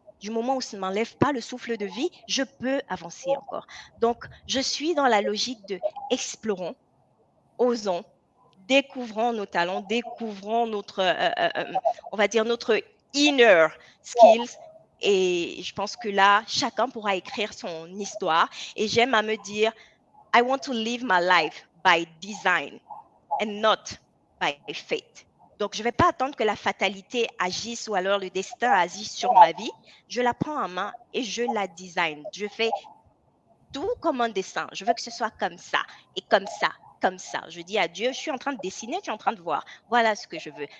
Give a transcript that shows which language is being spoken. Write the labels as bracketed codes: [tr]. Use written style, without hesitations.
[fr] Du moment où ça ne m'enlève pas le souffle de vie, je peux avancer encore. Donc, je suis dans la logique de explorons, osons, découvrons nos talents, découvrons on va dire, notre [en] inner skills. [fr] Et je pense que là, chacun pourra écrire son histoire. Et j'aime à me dire, [en] I want to live my life by design and not by fate. [fr] Donc, je ne vais pas attendre que la fatalité agisse ou alors le destin agisse sur ma vie. Je la prends en main et je la design. Je fais tout comme un dessin. Je veux que ce soit comme ça et comme ça, comme ça. Je dis à Dieu, je suis en train de dessiner, tu es en train de voir. Voilà ce que je veux.